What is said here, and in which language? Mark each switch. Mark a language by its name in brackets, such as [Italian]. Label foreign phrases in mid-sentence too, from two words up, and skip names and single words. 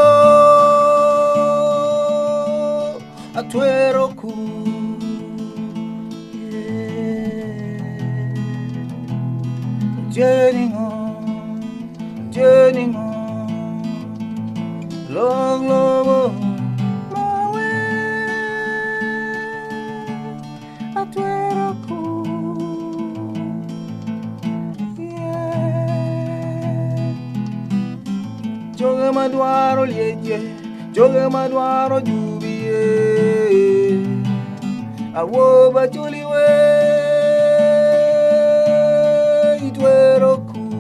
[Luo (Kenya and Tanzania)] A tueroku, [English] journeying on, long, long, my way. [Luo (Kenya and Tanzania)] A tueroku. Joga madwaro lieje, joga madwaro jubie. Awo bachuliwe, itwero ku.